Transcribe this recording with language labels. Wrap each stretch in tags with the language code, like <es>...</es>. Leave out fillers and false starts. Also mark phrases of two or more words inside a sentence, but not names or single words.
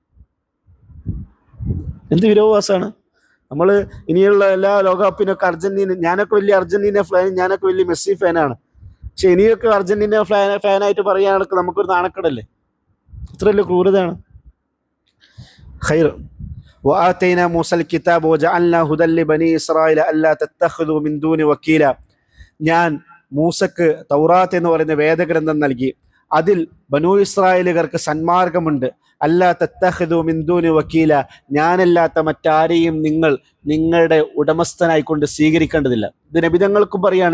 <ml>എന്ത് വിരോധാഭാസമാണ്! നമ്മൾ ഇനിയുള്ള എല്ലാ ലോകകപ്പിനൊക്കെ അർജന്റീന, ഞാനൊക്കെ വലിയ അർജന്റീന ഫാൻ, ഞാനൊക്കെ വലിയ മെസ്സി ഫാനാണ്. പക്ഷെ ഇനിയൊക്കെ അർജന്റീന ഫാനായിട്ട് പറയുകയാണെങ്കിൽ നമുക്കൊരു നാണക്കേടല്ലേ? ഇത്ര വലിയ ക്രൂരതയാണ്. ഖൈർ.</ml> <ar>وآتينا موسى الكتاب وجعلنا هدى لبني إسرائيل ألا تتخذوا من دوني وكيلا.</ar> <ml>ഞാൻ മൂസക്ക് തൗറാത്ത് എന്ന് പറയുന്ന വേദഗ്രന്ഥം നൽകി. അതിൽ ബനൂ ഇസ്രായേലുകാർക്ക് സന്മാർഗമുണ്ട്.</ml> <ar>ألا تتخذوا من دوني وكيلا,</ar> <ml>ഞാനല്ലാത്ത മറ്റാരെയും നിങ്ങൾ നിങ്ങളുടെ ഉടമസ്ഥനായിക്കൊണ്ട് സ്വീകരിക്കേണ്ടതില്ല. ഇത് നബിതങ്ങൾക്കും പറയാണ്.</ml>